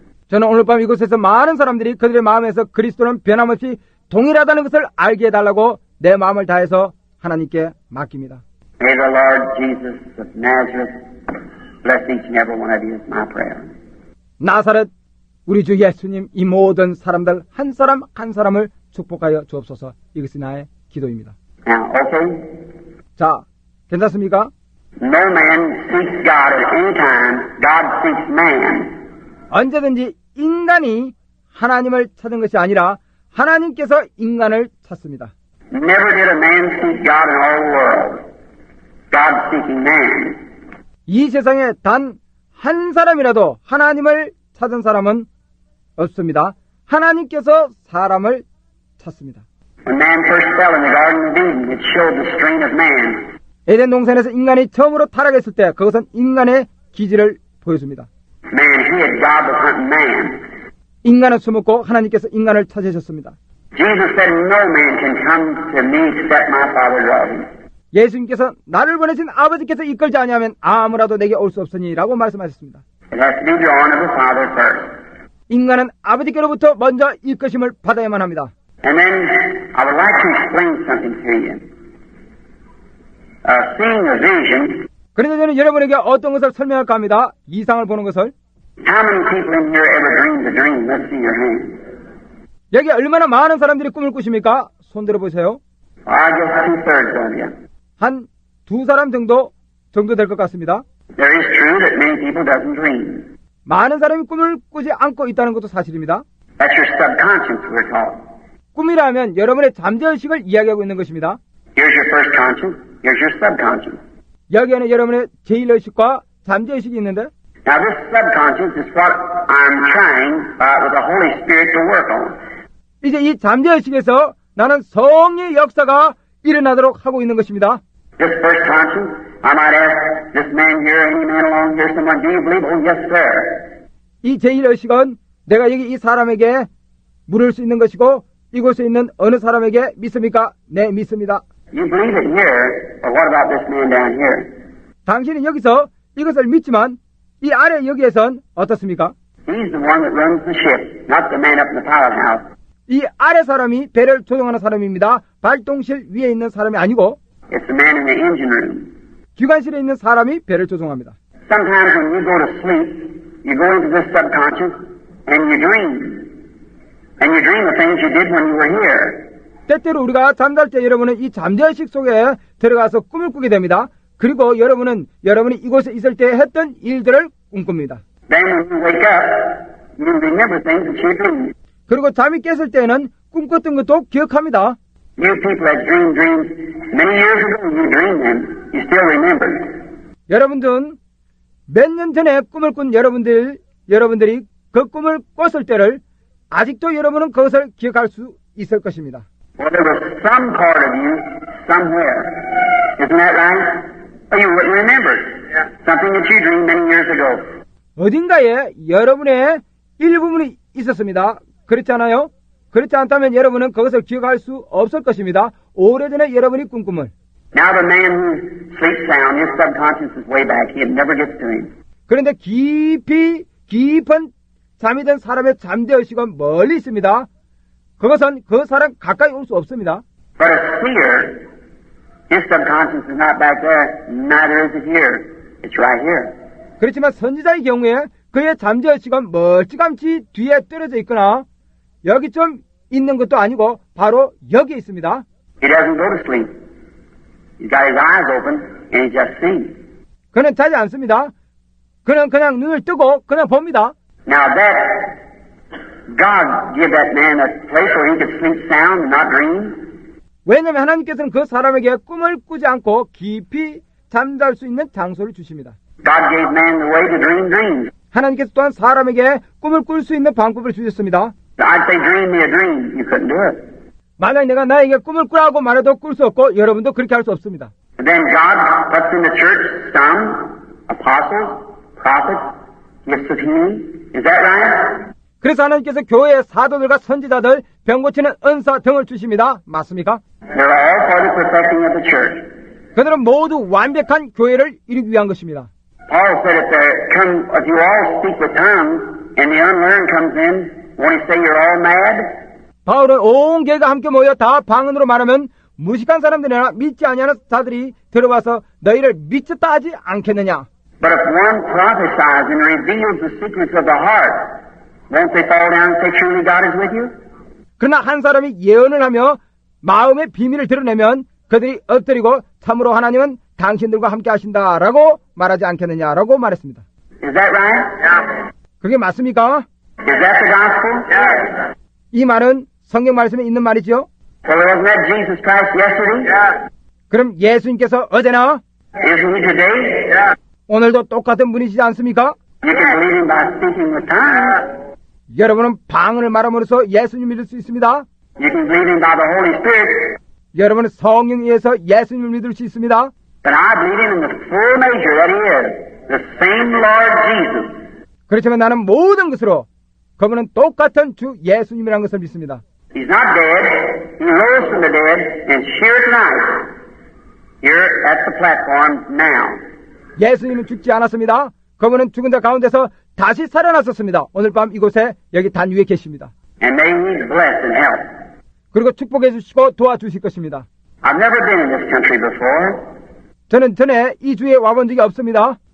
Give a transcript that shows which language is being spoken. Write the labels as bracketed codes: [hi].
[ko] 저는 오늘 밤 이곳에서 많은 사람들이 그들의 마음에서 그리스도는 변함없이 동일하다는 것을 알게 해달라고 내 마음을 다해서 하나님께 맡깁니다. [en] May the Lord Jesus of Nazareth bless each and every one of you is my prayer. [ko] 나사렛 우리 주 예수님 이 모든 사람들 한 사람 한 사람을 축복하여 주옵소서. 이것이 나의 기도입니다. [en] Now, okay? [ko] 자, 괜찮습니까? [en] No man seeks God at any time. God seeks man [ko] 언제든지 인간이 하나님을 찾은 것이 아니라 하나님께서 인간을 찾습니다. [en] Never did a man seek God in all the world. God seeking man. [ko] 이 세상에 단 한 사람이라도 하나님을 찾은 사람은 없습니다. 하나님께서 사람을 찾습니다. [en] When man first fell in the Garden of Eden, it showed the strength of man. [ko] 에덴 동산에서 인간이 처음으로 타락했을 때 그것은 인간의 기질을 보여줍니다. [en] Man hid, God was hunting man. [ko] 인간은 숨었고 하나님께서 인간을 찾으셨습니다. [en] Jesus said, no man can come to me except my Father draws him. [ko] 예수님께서 나를 보내신 아버지께서 이끌지 아니하면 아무라도 내게 올 수 없으니라고 말씀하셨습니다. [en] It has to be drawn of the Father first. [ko] 인간은 아버지께로부터 먼저 이끄심을 받아야만 합니다. [en] And then I would like to explain something to you. Seeing a vision, [ko] 그래서 저는 여러분에게 어떤 것을 설명할까 합니다. 이상을 보는 것을. [en] how many people in here ever dreamed a dream? Let's see your hand. [ko] 여기 얼마나 많은 사람들이 꿈을 꾸십니까? 손 들어보세요. [en] I guess 2/3 of you. [ko] 한 두 사람 정도 될 것 같습니다. [en] There is true that many people doesn't dream. [ko] 많은 사람이 꿈을 꾸지 않고 있다는 것도 사실입니다. [en] That's your subconscious we're taught. [ko] 꿈이라면 여러분의 잠재의식을 이야기하고 있는 것입니다. [en] Here's your first conscience. Here's your subconscious. [ko] 여기에는 여러분의 제1의식과 잠재의식이 있는데 [en] Now this subconscious is what I'm trying with the Holy Spirit to work on. [ko] 이제 이 잠재의식에서 나는 성령의 역사가 일어나도록 하고 있는 것입니다. [en] This first conscience, I might ask this man here, any man along here, someone, do you believe? Oh, yes, sir. [ko] 이 제1의식은 내가 여기 이 사람에게 물을 수 있는 것이고 이곳에 있는 어느 사람에게 믿습니까? 네, 믿습니다. [en] You believe it here, but what about this man down here? [ko] 당신은 여기서 이것을 믿지만 이 아래 여기에선 어떻습니까? [en] He's the one that runs the ship, not the man up in the pilot house. [ko] 이 아래 사람이 배를 조종하는 사람입니다. 발동실 위에 있는 사람이 아니고 [en] It's the man in the engine room. [ko] 기관실에 있는 사람이 배를 조종합니다. [en] Sometimes when you go to sleep, you go into this subconscious and you dream. And you dream of things you did when you were here. [ko] 때때로 우리가 잠잘 때 여러분은 이 잠재의식 속에 들어가서 꿈을 꾸게 됩니다. 그리고 여러분이 이곳에 있을 때 했던 일들을 꿈꿉니다. [en] Then when you wake up, you remember things that you dreamed. [ko] 그리고 잠이 깼을 때는 꿈꿨던 것도 기억합니다. [en] You people that dreamed dreams many years ago, you dreamed them. You still remember. [ko] 여러분들은 몇 년 전에 꿈을 꾼 여러분들이 그 꿈을 꿨을 때를 아직도 여러분은 그것을 기억할 수 있을 것입니다. [en] Well, there was some part of you somewhere. Isn't that right? Or you wouldn't remember it. Something that you dreamed many years ago. [ko] 어딘가에 여러분의 일부분이 있었습니다. 그렇지 않아요? 그렇지 않다면 여러분은 그것을 기억할 수 없을 것입니다. 오래전에 여러분이 꾼 꿈을. [en] Now the man who sleeps sound, his subconscious is way back. It never gets to him. [ko] 그런데 깊은 잠이 든 사람의 잠재의식은 멀리 있습니다. 그것은 그 사람 가까이 올 수 없습니다. [en] But a seer, his subconscious is not back there. Neither is it here. It's right here. [ko] 그렇지만 선지자의 경우에 그의 잠재의식은 멀찌감치 뒤에 떨어져 있거나 여기 좀 있는 것도 아니고 바로 여기에 있습니다. [en] He doesn't go to sleep. He's got his eyes open and he just sees. [ko] 그는 자지 않습니다. 그는 그냥 눈을 뜨고 그냥 봅니다. [en] Now that God give that man a place where he could sleep sound and not dream. [ko] 왜냐하면 하나님께서는 그 사람에게 꿈을 꾸지 않고 깊이 잠잘 수 있는 장소를 주십니다. [en] God gave man the way to dream dreams. [ko] 하나님께서 또한 사람에게 꿈을 꿀 수 있는 방법을 주셨습니다. [en] I'd say dream me a dream. You couldn't do it. [ko] 만약 내가 나에게 꿈을 꾸라고 말해도 꿀 수 없고 여러분도 그렇게 할 수 없습니다. [en] And then God puts in the church some apostles, prophets, gifts of healing. Is that right? [ko] 그래서 하나님께서 교회의 사도들과 선지자들, 병 고치는 은사 등을 주십니다. 맞습니까? [en] They're all for the perfecting of the church. [ko] 그들은 모두 완벽한 교회를 이루기 위한 것입니다. [en] Paul said if you all speak with tongues and the unlearned comes in, won't he say you're all mad? [ko] 바울은 온 교회가 함께 모여 다 방언으로 말하면 무식한 사람들이나 믿지 아니하는 자들이 들어와서 너희를 미쳤다 하지 않겠느냐. [en] But if one prophesies and reveals the secrets of the heart, won't they fall down and say truly God is with you? [ko] 그러나 한 사람이 예언을 하며 마음의 비밀을 드러내면 그들이 엎드리고 참으로 하나님은 당신들과 함께 하신다라고 말하지 않겠느냐라고 말했습니다. [en] Is that right? Yeah. [ko] 그게 맞습니까? [en] Is that the gospel? [ko] 이 말은 성경 말씀에 있는 말이죠. [en] So wasn't that Jesus Christ yesterday? [ko] 그럼 예수님께서 어제나 [en] Isn't he today? [ko] 오늘도 똑같은 분이시지 않습니까? [en] You can believe him by speaking with tongues. [ko] 여러분은 방언을 말함으로써 예수님 믿을 수 있습니다. [en] You can believe him by the Holy Spirit. [ko] 여러분은 성령에 의해서 예수님을 믿을 수 있습니다. [en] But I believe him in the full measure that he is. The same Lord Jesus. [ko] 그렇지만 나는 모든 것으로 그분은 똑같은 주 예수님이라는 것을 믿습니다. [en] He's not dead. He rose from the dead and here tonight. Here at the platform now. [ko] 예수님은 죽지 않았습니다. 그분은 죽은 자 가운데서 다시 살아났었습니다. 오늘 밤 이곳에 여기 단 위에 계십니다. [en] And may he bless and help. [ko] 그리고 축복해 주시고 도와주실 것입니다. [en] I've never been in this country before. [ko] 저는 전에 이 주에 와본 적이 없습니다.